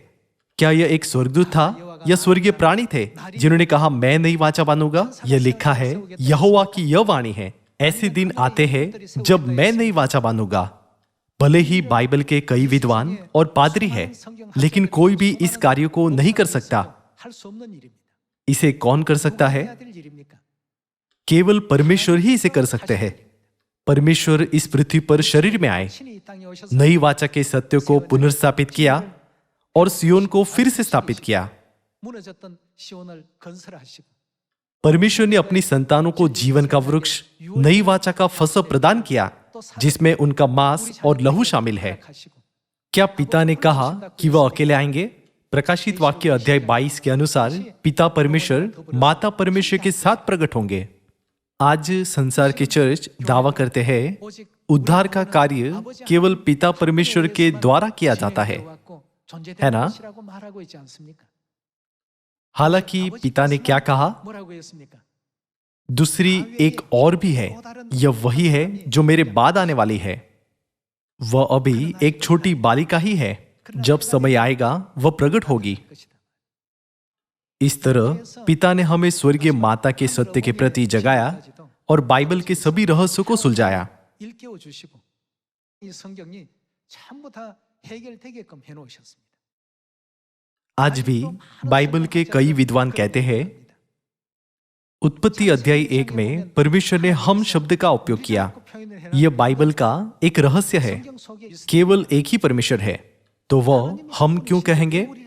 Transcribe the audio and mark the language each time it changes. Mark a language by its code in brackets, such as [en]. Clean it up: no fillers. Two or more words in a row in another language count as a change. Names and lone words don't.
[hi] क्या यह एक स्वर्गदूत था या स्वर्गीय प्राणी थे जिन्होंने कहा, मैं नई वाचा बांधूंगा? यह लिखा है, यहोवा की यह वाणी है, ऐसे दिन आते हैं जब मैं नई वाचा बांधूंगा। भले ही बाइबल के कई विद्वान और पादरी हैं, लेकिन कोई भी इस कार्य को नहीं कर सकता। [ko] 할 수 없는 일입니다. [hi] इसे कौन कर सकता है? [ko] 해야 될 일입니까? [hi] केवल परमेश्वर ही इसे कर सकते हैं। परमेश्वर इस पृथ्वी पर शरीर में आए, [ko] 신이 이 땅에 오셔서 [hi] नई वाचा के सत्य को पुनर्स्थापित किया और सियोन को फिर से स्थापित किया। [ko] 무너졌던 시온을 건설하시고 [hi] परमेश्वर ने अपनी संतानों को जीवन का वृक्ष, नई वाचा का फसह प्रदान किया, जिसमें उनका मांस और लहू शामिल है। [ko] 하시고 [hi] क्या पिता ने कहा कि वह अकेले आएंगे? प्रकाशित वाक्य अध्याय 22 के अनुसार पिता परमेश्वर माता परमेश्वर के साथ प्रकट होंगे। आज संसार के चर्च दावा करते हैं [ko] 오직 [hi] उद्धार का कार्य केवल पिता परमेश्वर के द्वारा किया जाता है। [ko] 왔고 존재되는 [hi] है ना? [ko] 것이라고 말하고 있지 않습니까? [hi] हालांकि पिता ने क्या कहा? [ko] 뭐라고 했습니까? [hi] दूसरी एक और भी है, यह वही है जो मेरे बाद आने वाली है। वह अभी एक छोटी बालिका ही है। जब समय आएगा वह प्रकट होगी। इस तरह पिता ने हमें स्वर्गीय माता के सत्य के प्रति जगाया और बाइबल के सभी रहस्यों को सुलझाया। [ko] 일깨워 주시고 이 성경이 전부 다 해결되게끔 해 놓으셨습니다. [hi] आज भी बाइबल के कई विद्वान कहते हैं, उत्पत्ति अध्याय 1 में परमेश्वर ने हम शब्द का उपयोग किया। यह बाइबल का एक रहस्य है। केवल एक ही परमेश्वर है, तो वह हम क्यों कहेंगे?